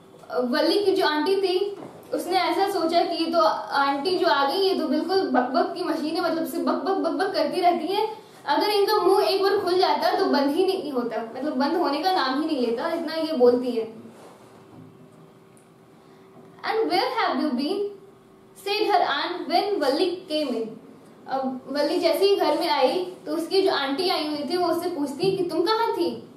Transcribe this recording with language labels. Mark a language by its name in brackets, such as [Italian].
[Hindi] अब वल्ली की जो आंटी थी, उसने ऐसा सोचा कि ये तो आंटी जो आ गई, ये तो बिल्कुल बकबक की मशीन है, मतलब सिर्फ बकबक करती रहती है। अगर इनका मुंह एक बार खुल जाता तो बंद ही नहीं होता, मतलब बंद होने का नाम ही नहीं लेता, इतना ये बोलती है। [English] And where have you been? said her aunt when Valli came in. [Hindi] अब वल्ली जैसे ही घर में आई तो उसकी जो आंटी आई हुई थी वो उससे पूछती कि तुम कहाँ थी?